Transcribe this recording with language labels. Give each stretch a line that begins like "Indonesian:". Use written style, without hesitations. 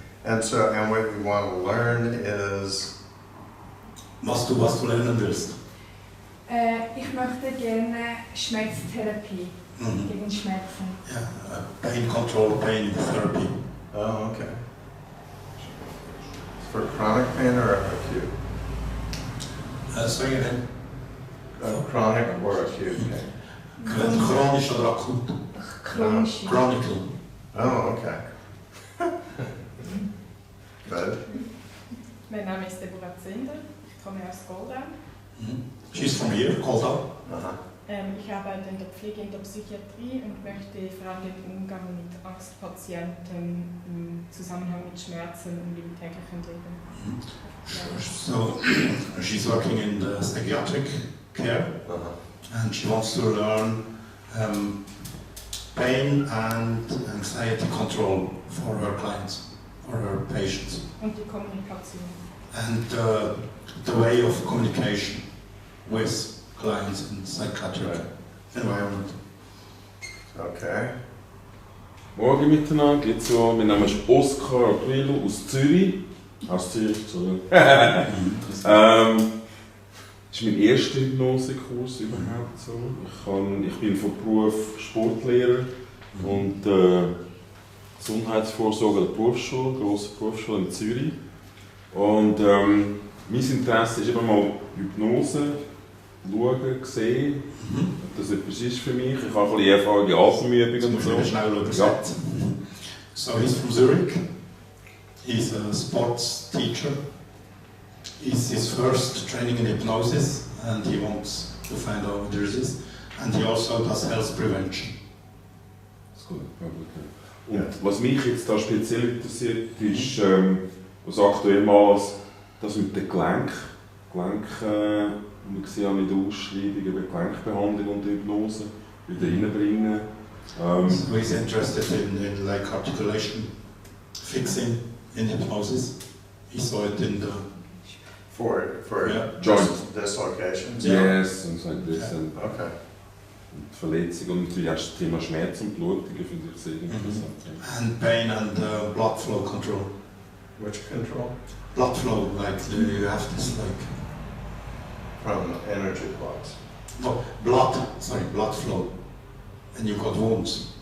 English: And so, and what you want to learn is?
German: Was du lernen willst? Ich möchte gerne Schmerztherapie gegen Schmerzen.
English: Yeah, pain control, pain therapy. Oh, okay. For chronic pain or acute? Say again. Chronic or acute pain?
German: Chronisch oder akut? Chronisch.
English: Chronical. Oh, okay. Good.
German: Mein Name ist Deborah Zender, ich komme aus Goldau.
English: She's from here, Goldau.
German: Ich arbeite in der Pflege in der Psychiatrie und möchte vor allem den Umgang mit Angstpatienten im Zusammenhang mit Schmerzen und im täglichen Leben.
English: So she's working in the psychiatric care and she wants to learn pain and anxiety control for her clients, for her patients.
German: Und die Kommunikation.
English: And the way of communication with clients in psychiatric environment. Okay.
German: Morgen miteinander, geht's so. Mein Name ist Oskar Aquilo aus Zürich. Aus Zürich, Entschuldigung. Das ist mein erster Hypnosekurs überhaupt so. Ich bin von Beruf Sportlehrer und Gesundheitsvorsorge an der Berufsschule, grosse Berufsschule in Zürich. Und mein Interesse ist immer mal Hypnose, schauen, sehen, ob das etwas ist für mich. Ich habe ein bisschen Erfahrung in Atemübungen und so. Ja.
English: So he's from Zurich. He's a sports teacher. It's his first training in hypnosis and he wants to find out what there is. And he also does health prevention.
German: Das ist gut. Und was mich jetzt da speziell interessiert, ist, was aktuell mal das mit den Gelenken. Wir sehen auch in der Ausschreibung über Gelenkbehandlung und Hypnose wieder reinbringen.
English: So he's interested in like articulation fixing in hypnosis. He saw it in the For joint dislocations? Yes, and like this. Yeah. Okay.
German: Und Verletzungen und natürlich auch das Thema Schmerz und Blutungen finde ich sehr interessant.
English: And pain and blood flow control. Which control? Blood flow, like you have this like From energy blocks. no blood flow, and you've got wounds.